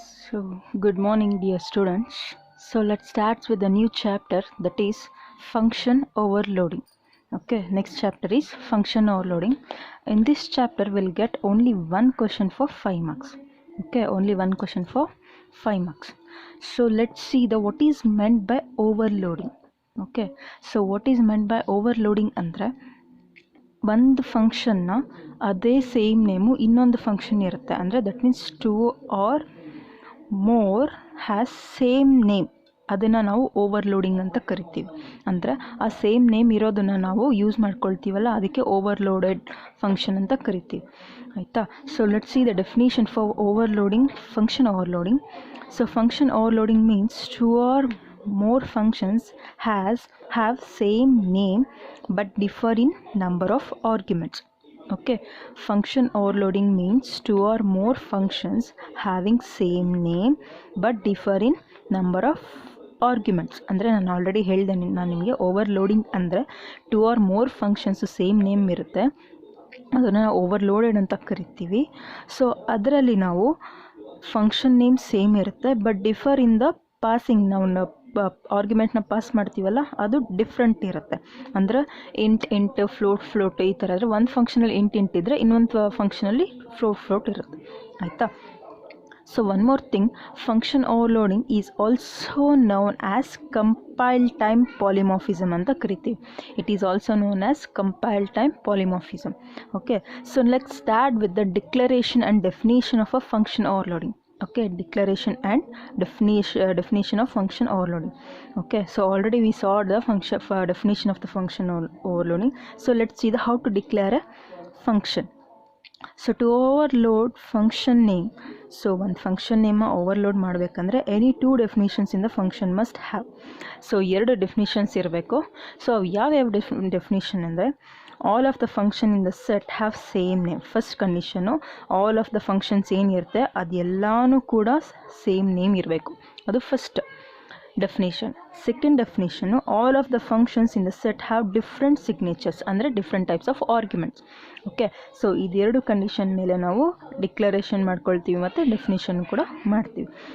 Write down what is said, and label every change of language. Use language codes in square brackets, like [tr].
[en] So, good morning, dear students. So, let's start with a new chapter, that is function overloading. Okay, next chapter is function overloading. In this chapter, we'll get only one question for 5 marks. Okay, only one question for 5 marks. So, let's see what is meant by overloading. Okay, so what is meant by overloading [kn] andre ಒಂದು ಫಂಕ್ಷನ್ನ ಅದೇ same name ಇನ್ನೊಂದು function ಇರುತ್ತೆ ಅಂದರೆ [en] that means 2 or more has same name, [kn] ಅದನ್ನು ನಾವು overloading ಅಂತ ಕರಿತೀವಿ. ಅಂದರೆ ಆ ಸೇಮ್ ನೇಮ್ ಇರೋದನ್ನು ನಾವು ಯೂಸ್ ಮಾಡ್ಕೊಳ್ತೀವಲ್ಲ, ಅದಕ್ಕೆ ಓವರ್ಲೋಡೆಡ್ ಫಂಕ್ಷನ್ ಅಂತ ಕರಿತೀವಿ. ಆಯಿತಾ? [en] So let's see the definition for overloading, function overloading. So function overloading means 2 or more functions have same name but differ in number of arguments. Okay, function overloading means 2 or more functions having same name but differ in number of arguments. [kn] ಅಂದರೆ ನಾನು already ಹೇಳಿದೆ ನಾನು ನಿಮಗೆ, overloading ಅಂದರೆ [en] 2 or more functions [kn] same name ಇರುತ್ತೆ, ಅದನ್ನು overloaded ಅಂತ ಕರಿತೀವಿ. ಸೊ ಅದರಲ್ಲಿ ನಾವು ಫಂಕ್ಷನ್ ನೇಮ್ ಸೇಮ್ ಇರುತ್ತೆ [en] but differ in the passing, [kn] ನಾವು ಆರ್ಗ್ಯುಮೆಂಟ್ನ ಪಾಸ್ ಮಾಡ್ತೀವಲ್ಲ ಅದು ಡಿಫ್ರೆಂಟ್ ಇರುತ್ತೆ. ಅಂದರೆ ಇಂಟ್ ಫ್ಲೋಟ್ ಈ ಥರ. ಅಂದರೆ ಒಂದು ಫಂಕ್ಷನಲ್ಲಿ ಇಂಟ್ ಇದ್ದರೆ ಇನ್ನೊಂದು ಫಂಕ್ಷನಲ್ಲಿ ಫ್ಲೋಟ್ ಇರುತ್ತೆ. ಆಯಿತಾ? [en] so one more thing, function overloading is also known as compile time polymorphism [kn] ಅಂತ ಕರಿತೀವಿ. [en] It is also known as compile time polymorphism. Okay, so let's start with the declaration and definition of a function overloading. Okay, declaration and definition of function overloading. Okay, so already we saw the definition of the function overloading. So let's see how to declare a function. So to overload function name, so one function name overload [kn] ಮಾಡಬೇಕಂದ್ರೆ [en] any two definitions in the function must have. [kn] So ಎರಡು definitions ಇರಬೇಕು. [en] so [kn] ಯಾವ definition ಅಂದರೆ [en] all of the function in the set have same name. [kn] First condition, [en] all of the functions [kn] ಏನಿರುತ್ತೆ ಅದೆಲ್ಲಾನು ಕೂಡ same name ಇರಬೇಕು, ಅದು first definition. [en] Second definition, all of the functions in the set have different signatures, ಅಂದರೆ different types of arguments. [kn] Okay, so ಇದೆರಡು condition ಮೇಲೆ ನಾವು declaration ಮಾಡ್ಕೊಳ್ತೀವಿ ಮತ್ತು ಡೆಫಿನೇಷನ್ ಕೂಡ ಮಾಡ್ತೀವಿ.